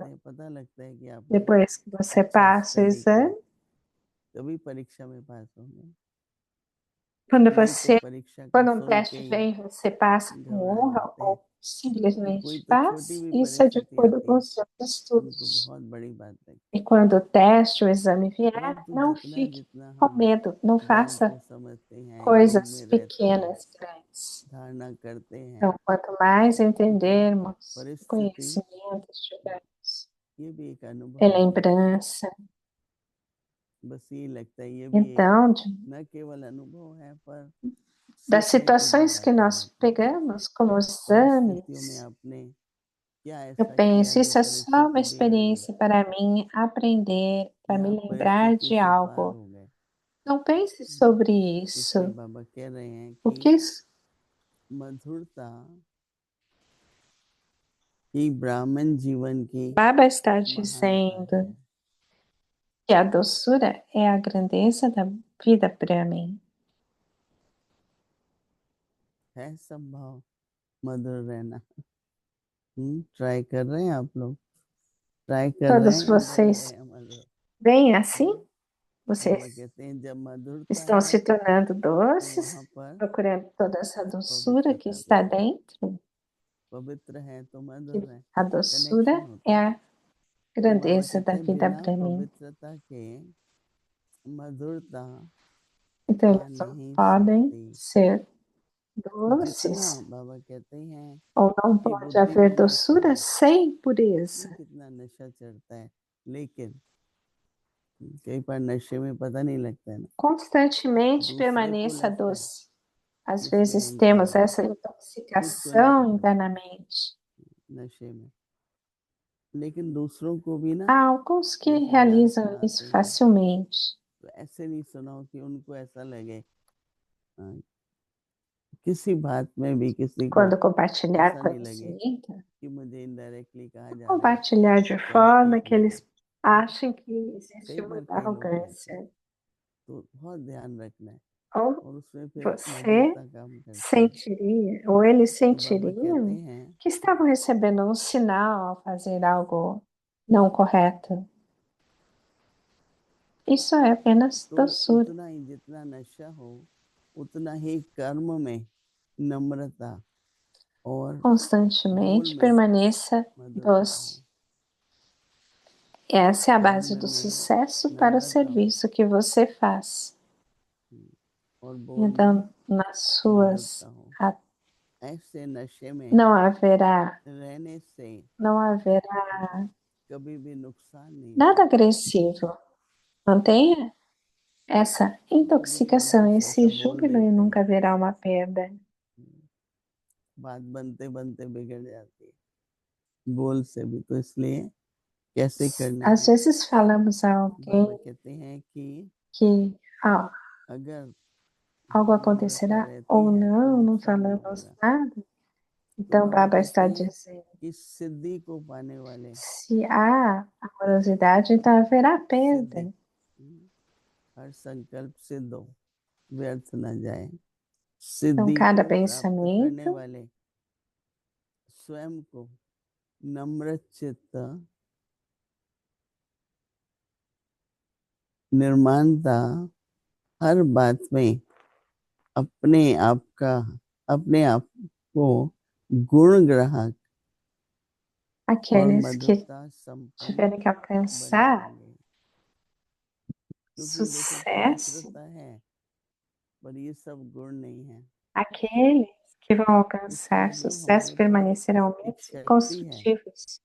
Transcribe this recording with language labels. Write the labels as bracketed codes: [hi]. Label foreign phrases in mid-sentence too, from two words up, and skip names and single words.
[pt] qualificado? [hi] हैं, पता लगता है कि आपने [pt] Depois que você [hi] अच्छा [pt] passa o [hi] स्टडी किया, [pt] exame, [hi] तभी परीक्षा में पास होंगे। [pt] quando [hi] नहीं तो [pt] você, [hi] परीक्षा का [pt] quando um [hi] सुन के [pt] teste [hi] ही [pt] vem, você passa com [hi] घबरा [pt] honra [hi] जाते हैं। [pt] ou [hi] कोई [pt] simplesmente [hi] तो छोटी [pt] passa, [hi] भी [pt] isso é de [hi] परिस्थिति [pt] acordo [hi] आती [pt] com [hi] है [pt] os seus [hi] उनको [pt] estudos. [hi] बहुत बड़ी बात लगती [pt] E quando o teste, o exame [hi] है। [pt] vier, [hi] परंतु [pt] não [hi] जितना [pt] fique [hi] जितना [pt] com [hi] हम [pt] medo, não [hi] ज्ञान [pt] faça [hi] को समझते हैं, योग [pt] coisas [hi] में रहते हैं, [pt] pequenas, grandes. [hi] धारणा करते [pt] Então, [hi] हैं, [pt] quanto mais [hi] तो [pt] entendermos, [hi] परिस्थिति [pt] conhecimento tivermos, [hi] ये भी एक अनुभव है। [pt] relembrança, [hi] बस ये लगता है ये भी एक [pt] então, [hi] न केवल अनुभव है पर [pt] das [hi] सीखने की भी [pt] situações que [hi] बातें [pt] nós [hi] होती हैं। [pt] pegamos como [hi] परिस्थितियों में [pt] exames, [hi] आपने क्या [pt] eu [hi] ऐसा किया [pt] penso, [hi] जो [pt] isso é só uma [hi] परिस्थिति बिगड़ गई [pt] experiência para mim aprender, para [hi] या [pt] me [hi] आप [pt] lembrar [hi] परिस्थिति [pt] de [hi] से पार [pt] algo. [hi] हो गए? [pt] Não pense sobre [hi] इसलिए [pt] isso, [hi] बाबा कह रहे हैं [pt] porque [hi] कि [pt] isso, [hi] मधुरता ही ब्राह्मण जीवन की [pt] Baba está [hi] महानता है। [pt] dizendo que a doçura é a grandeza da vida para mim. [hi] है संभव मधुर रहना? ट्राई कर रहे हैं आप लोग? ट्राई कर रहे [pt] Todos [hi] हैं या बन रहे [pt] vocês [hi] हैं मधुर? [pt] veem assim? [hi] बाबा [pt] Vocês [hi] कहते हैं जब मधुरता [pt] estão [hi] है [pt] se tornando [hi] तो वहां [pt] doces, [hi] पर [pt] procurando toda essa doçura que [hi] पवित्रता [pt] está [hi] दिखती है। [pt] dentro, [hi] पवित्र है तो [pt] que [hi] मधुर है, [pt] a doçura [hi] कनेक्शन होता [pt] é [hi] है। [pt] a [hi] तो बाबा [pt] grandeza [hi] कहते [pt] da [hi] हैं [pt] vida [hi] बिना [pt] para mim. [hi] पवित्रता के मधुरता [pt] Então, [hi] आ [pt] eles não [hi] नहीं [pt] podem [hi] सकती। [pt] ser [hi] जितना [pt] doces, [hi] बाबा कहते हैं [pt] ou não [hi] कि [pt] pode [hi] बुद्धि [pt] haver [hi] में भी [pt] doçura [hi] चढ़े, [pt] sem pureza. [hi] कितना नशा चढ़ता है, लेकिन कई बार नशे में पता नहीं लगता है ना, [pt] Constantemente [hi] दूसरे को [pt] permaneça [hi] लगता है, [pt] doce. Às [hi] इसलिए [pt] vezes [hi] हम कह [pt] temos [hi] रहे हैं [pt] essa [hi] खुद को नहीं [pt] intoxicação [hi] पकड़ो [pt] internamente. [hi] नशे में, लेकिन दूसरों को भी ना [pt] Há alguns que [hi] जैसे दारू [pt] realizam isso [hi] पिलाते हैं [pt] facilmente. [hi] तो ऐसे नहीं सुनाओ कि उनको ऐसा लगे। हाँ, किसी बात में भी किसी को [pt] Quando compartilhar [hi] ऐसा नहीं लगे [pt] conhecimento, [hi] कि मुझे इनडायरेक्टली कहा जा रहा है [pt] compartilhar de [hi] तो आप [pt] forma [hi] ठीक [pt] que [hi] नहीं हो। [pt] eles achem que [hi] कई [pt] existe [hi] बार [pt] muita [hi] कई लोग कहते हैं, [pt] arrogância. [hi] तो बहुत ध्यान रखना है [pt] Ou [hi] और उसमें फिर [pt] você [hi] मधुरता काम करती है। [pt] sentiria, ou eles [hi] तो बाबा कहते [pt] sentiriam [hi] हैं [pt] que estavam recebendo um sinal ao fazer algo não correto. Isso é apenas [hi] तो [pt] doçura. [hi] उतना ही जितना नशा हो उतना ही कर्म में नम्रता और बोल [pt] Constantemente [hi] में [pt] permaneça [hi] मधुरता [pt] doce. [hi] हो। [pt] Essa é a base [hi] कर्म [pt] do [hi] में [pt] sucesso para o [hi] नम्रता हो [pt] serviço que você faz. [hi] और बोल में [pt] Então, nas suas, [hi] मधुरता हो। [pt] a- [hi] ऐसे नशे में [pt] não haverá, [hi] रहने से [pt] não haverá [hi] कभी भी नुकसान नहीं [pt] nada [hi] होगा। [pt] agressivo. Mantenha essa [hi] कभी कभी [pt] intoxicação, [hi] कुछ [pt] esse [hi] ऐसा बोल [pt] júbilo e [hi] देते [pt] nunca [hi] हैं, [pt] haverá uma perda. [hi] बात बनते बनते बिगड़ जाती है बोल से भी। तो इसलिए कैसे करना [pt] Às [hi] है? [pt] vezes falamos a [hi] बाबा [pt] alguém [hi] कहते हैं कि [pt] que [hi] अगर [pt] algo [hi] नम्रता [pt] acontecerá [hi] रहती [pt] ou [hi] है तो [pt] não [hi] नुकसान नहीं [pt] falamos [hi] होगा। [pt] nada. Então, [hi] बाबा [pt] Baba está [hi] कहते हैं [pt] dizendo, [hi] कि सिद्धि को पाने वाले [pt] se há amorosidade, então haverá [hi] सिद्धि [pt] perda. [hi] हर संकल्प सिद्ध हो, व्यर्थ न जाए। [pt] Então, [hi] सिद्धि [pt] cada [hi] को प्राप्त करने [pt] pensamento [hi] वाले स्वयं को नम्र चित्त, निर्माणता, हर बात में अपने आप को गुण ग्राहक और [pt] aqueles que [hi] मधुरता संपन्न [pt] tiverem que alcançar [hi] बनाएंगे। क्योंकि देखो [pt] sucesso, [hi] पवित्रता है, पर ये सब गुण नहीं है। [pt] aqueles que vão alcançar [hi] उसमें भी [pt] sucesso [hi] हमारे पास [pt] permanecerão [hi] एक [pt] humildes e [hi] शक्ति है, [pt] construtivos.